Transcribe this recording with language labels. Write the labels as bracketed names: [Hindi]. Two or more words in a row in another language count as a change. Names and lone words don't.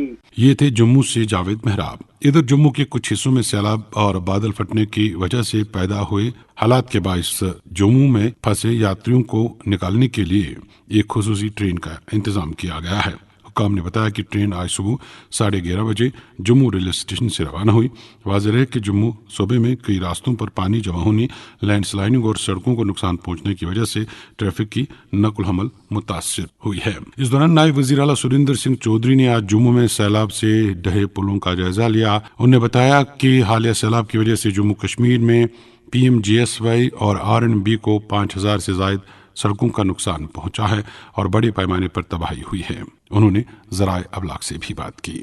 [Urdu] یہ تھے جموں سے جاوید محراب۔ ادھر جموں کے کچھ حصوں میں سیلاب اور بادل پھٹنے کی وجہ سے پیدا ہوئے حالات کے باعث جموں میں پھنسے یاتریوں کو نکالنے کے لیے ایک خصوصی ٹرین کا انتظام کیا گیا ہے۔ حکام نے بتایا کہ ٹرین آج صبح 11:30 بجے جموں ریلوے اسٹیشن سے روانہ ہوئی۔ واضح ہے کہ جموں صوبے میں کئی راستوں پر پانی جمع ہونے، لینڈ سلائڈنگ اور سڑکوں کو نقصان پہنچنے کی وجہ سے ٹریفک کی نقل و حمل متاثر ہوئی ہے۔ اس دوران نائب وزیر اعلیٰ سریندر سنگھ چودھری نے آج جموں میں سیلاب سے ڈھہے پلوں کا جائزہ لیا۔ انہوں نے بتایا کہ حالیہ سیلاب کی وجہ سے جموں کشمیر میں PMGSY اور RNB کو 5000 سے زائد سڑکوں کا نقصان پہنچا ہے اور بڑے پیمانے پر تباہی ہوئی ہے۔ انہوں نے ذرائع ابلاغ سے بھی بات کی۔